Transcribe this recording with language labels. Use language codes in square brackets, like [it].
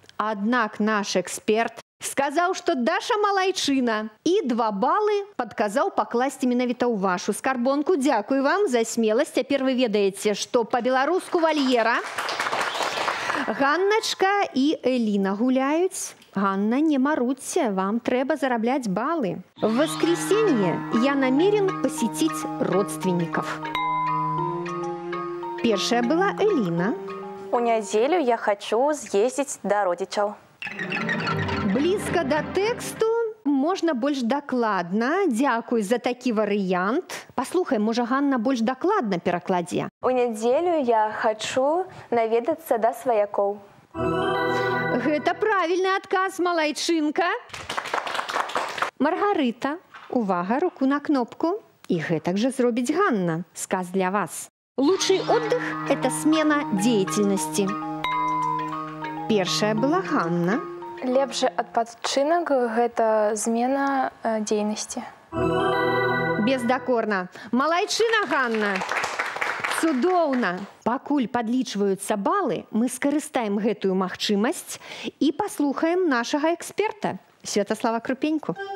[be] Аднак наш эксперт сказаў, што Даша малайчына і 2 балы падказаў пакласці менавіта ў вашу скарбонку. Дзякую вам за смеласць. Цяпер вы ведаеце, што па-беларуску вольера. Ганначка і Эліна гуляюць. Ганна, не марудзьце, вам трэба зарабляць балы. [ru] В воскресенье я намерен посетить родственников. [be] Першая была Эліна. У нядзелю я хочу з'ездзіць да родзічаў. Блізка да тэксту, можна больш дакладна. Дзякуй за такі варыянт. Паслухай, можа, Ганна больш дакладна перакладзе. У нядзелю я хочу наведацца да сваякоў. Гэта правільны адказ, малайчынка. Маргарыта, увага, руку на кнопку. І гэтак жа зробіць Ганна. Сказ для вас. [ru] Лучший отдых – это смена деятельности. [be] Першая была Ганна. Лепшы адпачынак – гэта змена дзейнасці. Бездакорна. Малайчына, Ганна. Цудоўна. Пакуль падлічваюцца балы, мы скарыстаем гэтую магчымасць і паслухаем нашага эксперта Святаслава Крупеньку.